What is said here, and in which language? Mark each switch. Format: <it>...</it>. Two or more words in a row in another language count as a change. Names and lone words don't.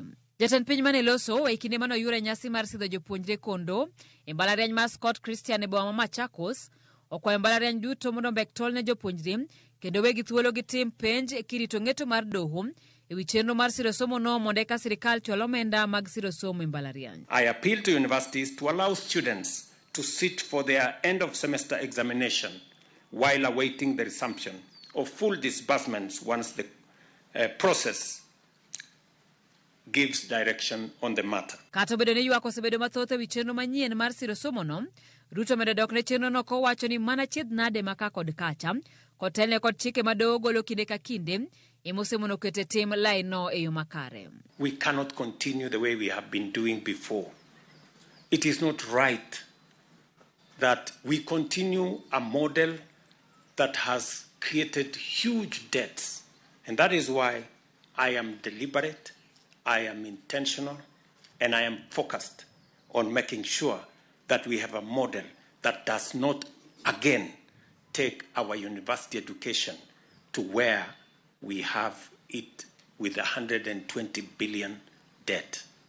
<luo>Jatend piny mane loso e kinde mano yure nyasi mar sidho jopuonjre kondo e mbalariany mar Scott Christian e boma Machakos okwayo mbalariany duto mondo mbek tol ne jopuonjre kendo wegi thuolo gi tim penj kirito ng'eto mar doho e wi chenro mar siro somo no mondo eka sirikal chwal omenda mag siro somo e mbalariany.</luo> <en>I appeal to universities to allow students to sit for their end-of-semester examination while awaiting the resumption of full disbursements once the process gives direction on the matter.</en> <luo>Kato bedo ne ywak osebedo mathoth ewi chenro manyien mar siro somo no, Ruto medo dok ne chenro no kowacho ni mana chiedh nade maka kod kacha, kotelne kod chike madogo golo kinde ka kinde, emosemono kete tim lai no e yo makare.</luo> <en>We cannot continue the way we have been doing before. It is not right that we continue a model that has created huge debts. And that is why I am deliberate, I am intentional, and I am focused on making sure that we have a model that does not again take our university education to where we have it with 120 billion debt.</en>